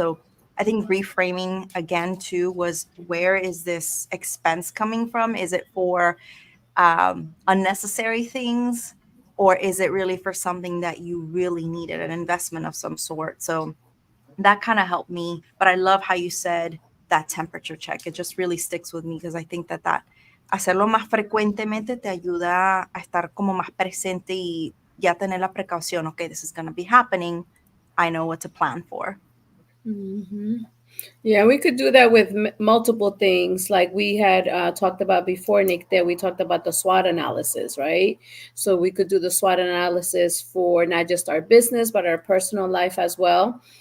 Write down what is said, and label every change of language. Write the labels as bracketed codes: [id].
[en] So I think reframing again too was, where is this expense coming from? Is it for unnecessary things, or is it really for something that you really needed, an investment of some sort? So that kind of helped me. But I love how you said that temperature check. It just really sticks with me because I think that [es] hacerlo más frecuentemente te ayuda a estar como más presente y ya tener la precaución. [en] Okay, this is going to be happening. I know what to plan for. Mm-hmm. Yeah, we could do that with multiple things. Like we had talked about before, Nick, that we talked about the SWOT analysis, right? So we could do the SWOT analysis for not just our business, but our personal life as well.